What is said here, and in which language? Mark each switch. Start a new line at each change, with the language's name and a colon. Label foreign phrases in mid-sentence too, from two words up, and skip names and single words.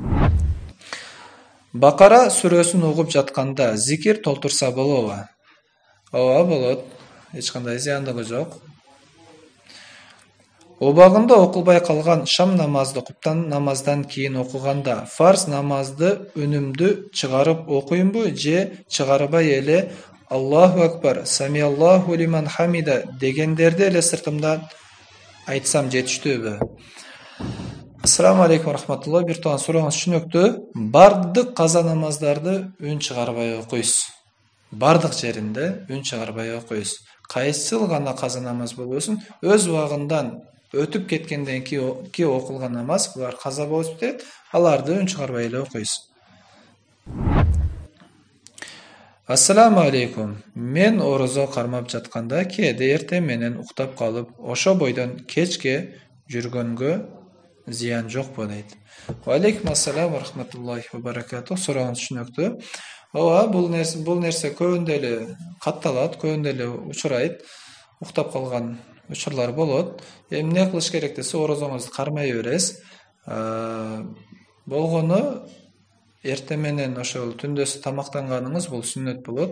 Kyrgyz: Бакара сүрөсүн угуп жатканда зикир толтурса болобу? Ооба, болот. Эч кандай зыяндыгы жок. Убагында окулбай калган шам намазды куптан намаздан кийин окуганда фарз намазды үнүмдү чыгарып окуймбу же чыгарбай эле
Arabic: الله أكبر، سمع الله لمن حمده
Kyrgyz: дегендерди эле сыртымдан айтсам жетиштүүбү?
Arabic: السلام عليكم رحمة الله.
Kyrgyz: Бир тууган, сурооңуз түшүнүктүү. Бардык каза намаздарды үн чыгарбай окуйсуз. Бардык жеринде үн чыгарбай окуйсуз. Кайсыл гана каза намаз болбосун, өз убагындан өтүп кеткенден кийин окулган намаз, булар каза болуп кетет, аларды үн чыгарбай эле окуйсуз.
Arabic: السلام عليكم.
Kyrgyz: Мен орозо кармап жатканда кээде эртең менен уктап калып, ошо бойдон кечке жүргөнгө зыян жокпу дейт.
Arabic: وعليكم السلام ورحمة الله وبركاته.
Kyrgyz: Сурооңуз түшүнүктүү. ооба бул нерсе көбүндө эле катталат, көбүндө эле учурайт, уктап калган учурлар болот. Эми эмне кылыш керек десе, орозоңузду кармай бересиз. Болгону эртең менен ошол түндөсү тамактанганыңыз бул сүннөт болот.